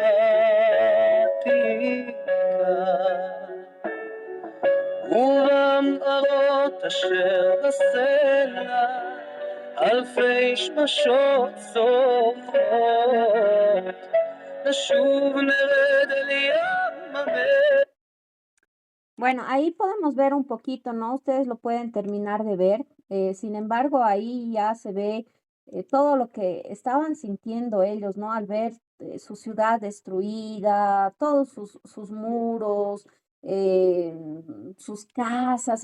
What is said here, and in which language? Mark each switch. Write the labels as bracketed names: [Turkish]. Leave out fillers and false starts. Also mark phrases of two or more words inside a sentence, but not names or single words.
[Hebrew] העתיקה, ובמערות אשר בסלע, אלפי שמשות צורחות, נשוב נרד אל ים המלח. [Spanish] Bueno, ahí podemos ver un poquito, ¿no? Ustedes lo pueden terminar de ver. Sin embargo, ahí ya se ve todo lo que estaban sintiendo ellos, ¿no? Al ver su ciudad destruida, todos sus muros, eh, sus casas.